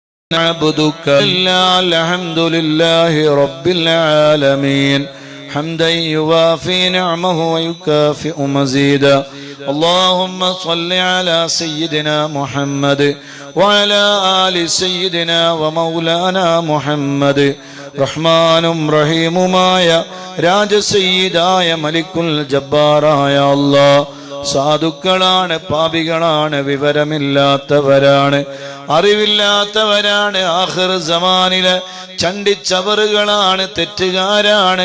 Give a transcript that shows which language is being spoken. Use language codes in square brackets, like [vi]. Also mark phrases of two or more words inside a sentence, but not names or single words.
[ar] نعبدك إلا الحمد لله رب العالمين حمدا يوافي نعمه ويكافئ مزيدا اللهم صل على سيدنا محمد وعلى آل سيدنا ومولانا محمد [ml] റഹ്മാനും റഹീമുമായ രാജസയ്യിദായ മലിക്കുൽ ജബ്ബാറായ അല്ലാഹ് സാധുക്കളാണ്, പാപികളാണ്, വിവരമില്ലാത്തവരാണ്, അറിവില്ലാത്തവരാണ്, ആഖിർ സമാനിലെ ചണ്ടിച്ചവറുകളാണ്, തെറ്റുകാരാണ്.